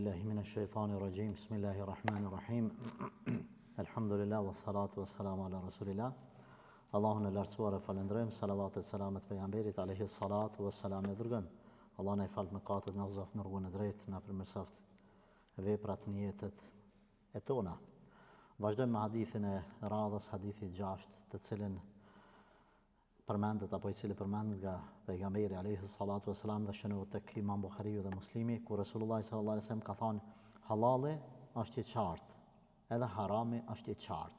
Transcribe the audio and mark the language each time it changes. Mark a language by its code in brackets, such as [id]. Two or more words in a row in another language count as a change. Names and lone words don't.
[ar] الله من الشيطان الرجيم بسم الله الرحمن الرحيم الحمد لله والصلاة والسلام على رسول الله [sq] Allahun e lartësuar e falendrojmë, salavat e selamet pejgamberit [ar] عليه الصلاة والسلام [sq] e dërgojmë. Allah na i fal mëkatet, na uzoft në rrugën e drejtë, na përmirësoft veprat në jetët e tona. Vazhdojmë me hadithin e radhës, hadithi 6, të cilin përmendet apo i cili përmendet nga pejgamberi [ar] عليه الصلاة والسلام [sq] dhe shënohet tek Imam Buhariu dhe Muslimi, ku Resulullah [ar] صلى الله عليه وسلم [sq] ka thënë: halali është i qartë, edhe harami është i qartë.